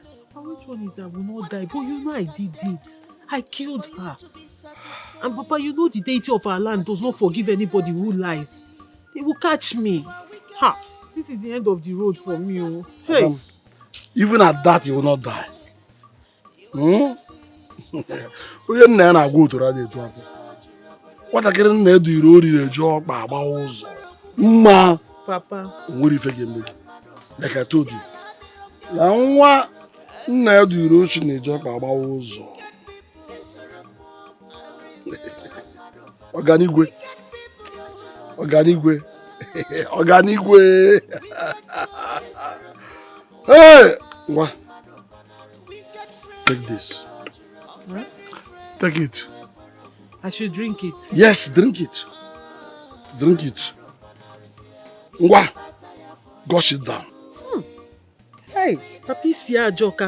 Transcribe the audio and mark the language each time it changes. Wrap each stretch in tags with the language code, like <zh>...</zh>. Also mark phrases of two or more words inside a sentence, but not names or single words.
<en>Which one is that I will not die? But you know I did it. I killed her. And Papa, you know the deity of our land does not forgive anybody who lies. They will catch me. Ha! This is the end of the road for me. Oh. Hey! Adam, even at that, you will not die.</en> <ig>Onye nna ya na-agwa otoro a na-etu afọ. Nwatakịrị nna edu iri ori na-eji ọkpa agbawa ụzọ. Mma. Papa. O nwere ife ga-eme gị.</ig> <en>Like I told you.</en> <ig>Na nwa nna edu iri ochi na-eji ọkpa agbawa ụzọ. Ọganigwe. Ọganigwe. Ọganigwe. Hey! Ngwa.</ig> <en>Take this. Huh? Take it. I should drink it. Yes, drink it. Drink it. Ngwa. Gush it down. Hey, Papi Sia Joka.</en>